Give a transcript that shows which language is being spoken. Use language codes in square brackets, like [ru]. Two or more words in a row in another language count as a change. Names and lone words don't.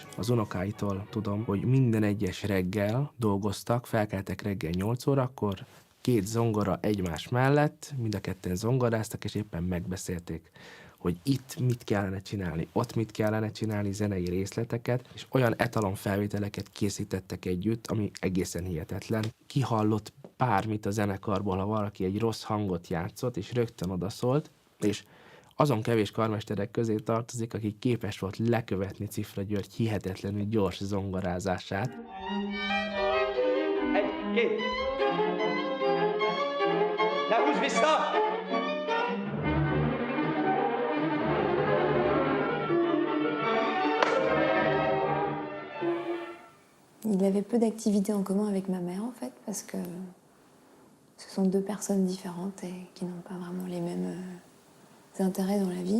[hu] Az unokáitól tudom, hogy minden egyes reggel dolgoztak, felkeltek reggel 8 órakor, 2 zongora egymás mellett, mind a ketten zongoráztak, és éppen megbeszélték, hogy itt mit kellene csinálni, ott mit kellene csinálni, zenei részleteket, és olyan etalon felvételeket készítettek együtt, ami egészen hihetetlen. Kihallott bármit a zenekarból, ha valaki egy rossz hangot játszott, és rögtön odaszólt, és azon kevés karmesterek közé tartozik, aki képes volt lekövetni Cifra György hihetetlenül gyors zongorázását. [fr] 1, 2. La bouche vista. Il avait peu d'activités en commun avec ma mère, en fait, parce que ce sont 2 personnes différentes et qui n'ont pas vraiment les mêmes intérêts dans la vie.